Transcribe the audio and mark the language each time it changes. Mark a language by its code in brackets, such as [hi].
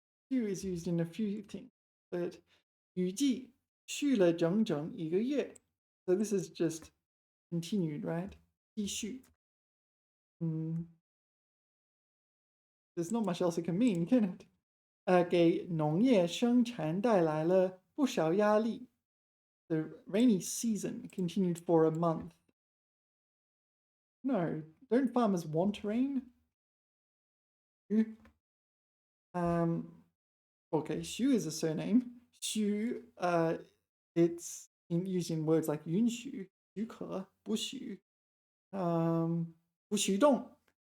[zh] 序 [en] is used in a few things, but [zh] 雨季续了整整一个月. [en] So this is just continued, right? [zh] 继续. [en] There's not much else it can mean, can it? [zh] 给农业生产带来了不少压力. [en] The rainy season continued for a month. No, don't farmers want rain? Um, okay, Xu is a surname. Xu, it's used in words like [zh] 允许, 许可, 不许, 不许动.